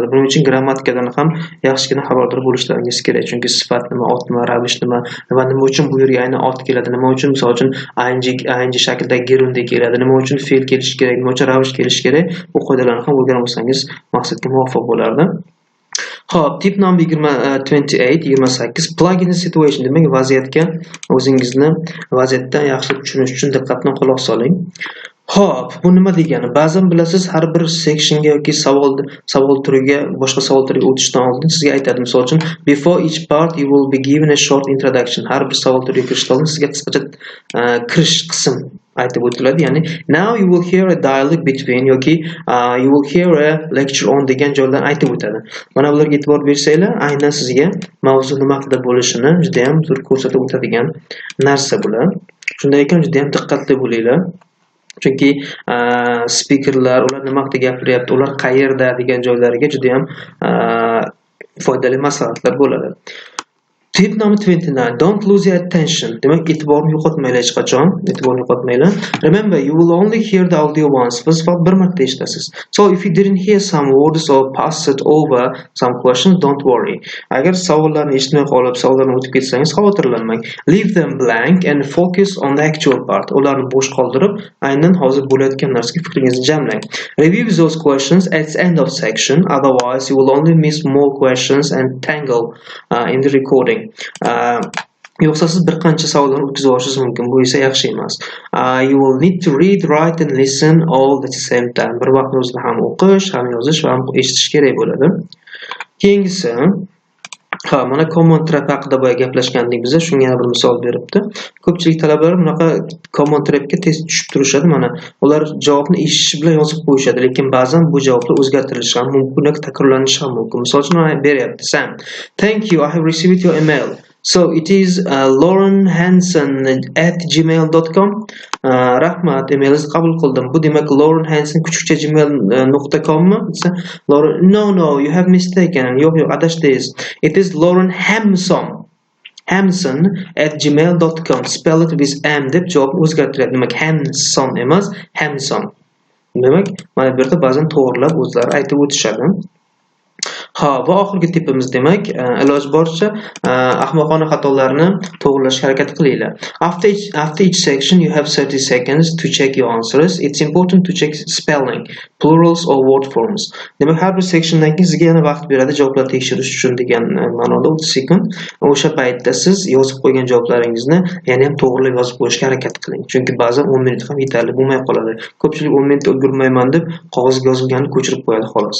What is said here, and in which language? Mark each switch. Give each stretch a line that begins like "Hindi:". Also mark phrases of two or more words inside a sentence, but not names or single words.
Uzbek: Buning uchun grammatikadan ham yaxshigina xabardor bo'lishlaringiz kerak. Chunki sifat nima, otmi, ravish nima va nima uchun bu yerga aynan ot keladi, nima uchun misol uchun ing shaklidagi gerundiy keladi, nima uchun fe'l kelishi kerak, nima uchun ravish kelishi kerak, bu qoidalarni ham o'rganib olsangiz maqsadga muvofiq bo'lardi. Xo'p,
English: tip number 28, plug in the situation,
Uzbek: demak vaziyatga o'zingizni vaziyatdan yaxshi tushunish uchun diqqat bilan quloq soling. Xo'p, bu nima degani? Ba'zan bilasiz, har bir sectionga yoki savol turiga, boshqa savol turiga o'tishdan oldin sizga aytadi. Misol uchun,
English: before each part you will be given a short introduction.
Uzbek: Har bir savol turiga kirishdan oldin sizga qisqacha kirish qism aytib o'tiladi. Ya'ni
English: now you will hear a dialogue between
Uzbek: yoki
English: you will hear a lecture on
Uzbek: degan joydan aytib o'tadi. Mana bularga e'tibor bersanglar, aynan sizga mavzu nima haqida bo'lishini juda ham zo'r ko'rsatib o'tadigan narsa bular. Shunday ekan, juda ham diqqatli bo'linglar. Chunki speakerlar ular nima haqida gapiryapti, ular qayerda degan joylariga juda ham foydali maslahatlar bo'ladi.
English: Tip number 29, don't lose your attention.
Uzbek: Demak, e'tiborni yo'qotmanglar hech qachon. E'tiborni yo'qotmanglar.
English: Remember, you will only hear the audio once.
Uzbek: Siz faqat bir marta eshitasiz.
English: So if you didn't hear some words or pass it over some questions, don't worry.
Uzbek: Agar savollarni eshitmay qolib, savollarni o'tib ketsangiz, xavotirlanmang.
English: Leave them blank and focus on the actual part.
Uzbek: Ularni bo'sh qoldirib, aynan hozir bo'layotgan narsaga fikringizni jamlang.
English: Review those questions at the end of section, otherwise you will only miss more questions and tangle in the recording.
Uzbek: Yo'qsa siz bir qancha savollarni o'tkazib olishingiz mumkin. Bu esa yaxshi emas.
English: You will need to read, write and listen all at the same time.
Uzbek: Bir vaqtda o'zida ham o'qish, ham yozish va ham eshitish kerak bo'ladi. Keyingisi, mana
English: common trap
Uzbek: haqida boya gaplashgandik biz. Shunga yana bir misol beribdi. Ko'pchilik talabalar bunaqa
English: common trapga
Uzbek: tez tushib turishadi. Mana ular javobni eshitish bilan yozib qo'yishadi, lekin ba'zan bu javoblar o'zgartirilishi ham mumkin yoki takrorlanishi ham mumkin. Misol uchun mana beryapti.
English: Sam, thank you, I have received your email. So it is laurenhanson@gmail.com.
Uzbek: Rahmat, emailni qabul qildim. Bu demak laurenhanson _gmail.com mi?
English: No, you have mistaken.
Uzbek: Yo'q, adashdingiz.
English: It is laurenhanson@gmail.com. Spell it with m
Uzbek: deb javobni o'zgartiradi. Demak, Hanson emas, Hanson. Demak, mana bu yerda ba'zan to'g'rilab o'zlari aytib o'tishadi. Va oxirgi tipimiz demak, iloj boricha ahmoqona xatolarni to'g'rilashga harakat qilinglar.
English: After each section you have 30 seconds to check your answers. It's important to check spelling, plurals or word forms.
Uzbek: Demak, har bir sectiondan keyin sizga yana vaqt beradi javoblarni tekshirish uchun degan ma'noda 30 sekund. O'sha paytda siz yozib qo'ygan javoblaringizni yana ham to'g'rilab yozib qo'yishga harakat qiling. Chunki ba'zan 10 minut ham yetarli bo'lmay qoladi. Ko'pchilik 10 minut ulgurmayman deb qog'ozga yozilganini ko'chirib qo'yadi xolos.